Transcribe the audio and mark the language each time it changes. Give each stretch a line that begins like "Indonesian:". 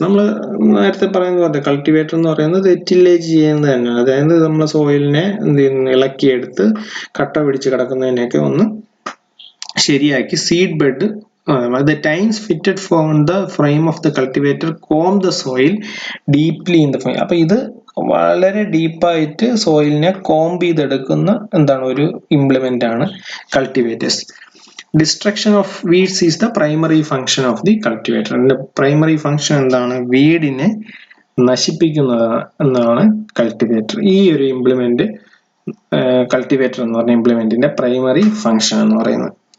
Malayalam: നമ്മൾ നേരത്തെ പറയുന്നത് പോലെ കൾട്ടിവേറ്റർ എന്ന് പറയുന്നത് ടില്ലേജ് ചെയ്യുന്നത് തന്നെയാണ്. അതായത് നമ്മൾ സോയിലിനെ ഇളക്കിയെടുത്ത് കട്ട പിടിച്ച് കിടക്കുന്നതിനെയൊക്കെ ഒന്ന് ശരിയാക്കി seed bed.
English: The tines fitted from the frame of the cultivator comb the soil deeply in the soil.
Malayalam: അപ്പൊ ഇത് വളരെ ഡീപ്പായിട്ട് സോയിലിനെ കോംബ് ചെയ്തെടുക്കുന്ന എന്താണ് ഒരു ഇംപ്ലിമെന്റ് ആണ് cultivators.
English: Destruction of weeds is the primary function of the cultivator.
Malayalam: അതിന്റെ primary function എന്താണ്? വീടിനെ നശിപ്പിക്കുന്നത് എന്നാണ് കൾട്ടിവേറ്റർ. ഈ ഒരു ഇംപ്ലിമെന്റ് കൾട്ടിവേറ്റർ എന്ന് പറഞ്ഞ ഇംപ്ലിമെന്റിന്റെ പ്രൈമറി ഫംഗ്ഷൻ എന്ന് പറയുന്നത്.